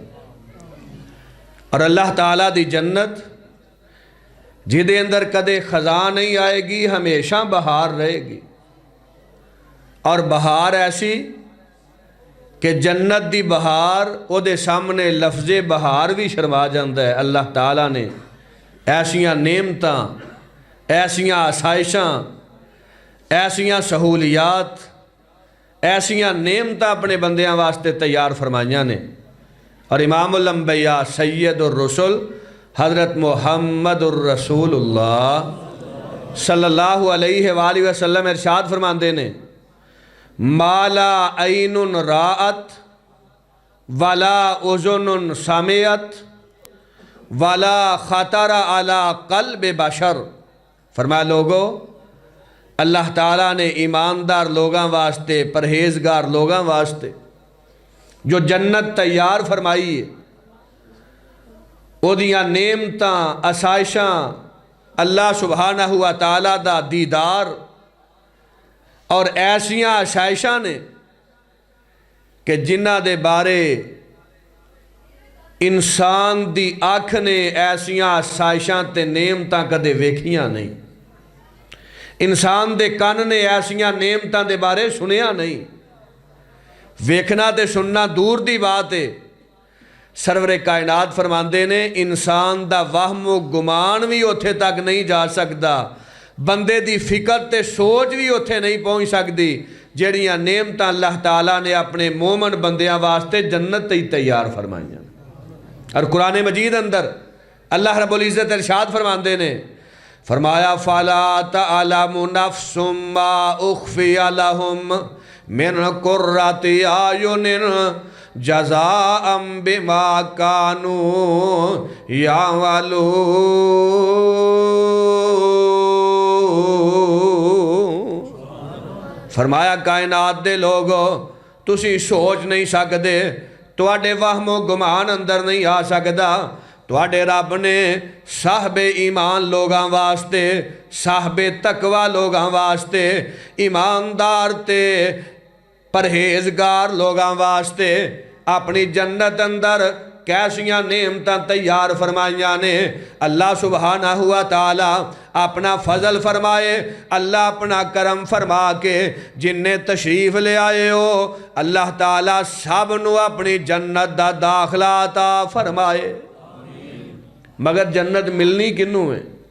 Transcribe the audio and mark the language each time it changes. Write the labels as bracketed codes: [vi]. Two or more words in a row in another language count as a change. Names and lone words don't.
[pa] اور اللہ تعالیٰ دی جنت جدے اندر کدے خزاں نہیں آئے گی، ہمیشہ بہار رہے گی، اور بہار ایسی کہ جنت دی بہار او دے سامنے لفظ بہار بھی شرما جاندہ ہے۔ اللہ تعالیٰ نے ایسیاں نعمتاں، ایسیاں آسائشاں، ایسیاں سہولیات، ایسیاں نعمتاں اپنے بندیاں واسطے تیار فرمائیاں نے۔ اور امام الانبیاء سید الرسل حضرت محمد الرسول اللہ [ar] صلی اللہ علیہ وآلہ وسلم [pa] ارشاد فرماندے نے، [ar] مالا عین رات ولا اذن سمعت ولا خطر علی قلب بشر۔ [pa] فرمایا لوگو، اللہ تعالیٰ نے ایماندار لوگاں واسطے، پرہیزگار لوگاں واسطے جو جنت تیار فرمائی ہے، او دیاں نعمتاں، آسائشاں، اللہ سبحانہ و تعالیٰ دا دیدار اور ایسیاں آسائشاں نے کہ جنہ دے بارے انسان دی آنکھ نے ایسیاں آسائشاں تے نعمتاں کدے ویکھیاں نہیں، انسان دے کان نے ایسیاں نعمتاں دے بارے سنیا نہیں۔ ویکھنا تے سننا دور دی بات ہے، سرور کائنات فرماندے نے انسان دا وہم و گمان بھی اتھے تک نہیں جا سکتا، بندے دی فکر تے سوچ بھی اتھے نہیں پہنچ سکتی جڑیاں نعمتاں اللہ تعالیٰ نے اپنے مومن بندیاں واسطے جنت تے تیار فرمائیاں۔ اور قرآن مجید اندر اللہ رب العزت ارشاد فرماندے نے، فرمایا [ar] فَلَا تَعْلَمُ نَفْسٌ مَّا أُخْفِيَ لَهُم مِّن قُرَّةِ أَعْيُنٍ جَزَاءً بِمَا كَانُوا يَعْمَلُونَ۔ [pa] فرمایا کائنات دے لوگو، تسی سوچ نہیں سکدے، تواڈے وہم و گمان اندر نہیں آ سکدا، تواڈے رب نے صاحب ایمان لوگاں واسطے، صاحب تقوی لوگاں واسطے، ایماندار تے پرہیزگار لوگاں واسطے اپنی جنت اندر کیسیاں نعمتاں تیار فرمائیاں نے۔ اللہ سبحانہ و تعالیٰ اپنا فضل فرمائے، اللہ اپنا کرم فرما کے جن نے تشریف لے آئے ہو، اللہ تعالیٰ سب نو اپنی جنت دا داخلہ عطا فرمائے۔ مگر جنت ملنی کنوں ہے؟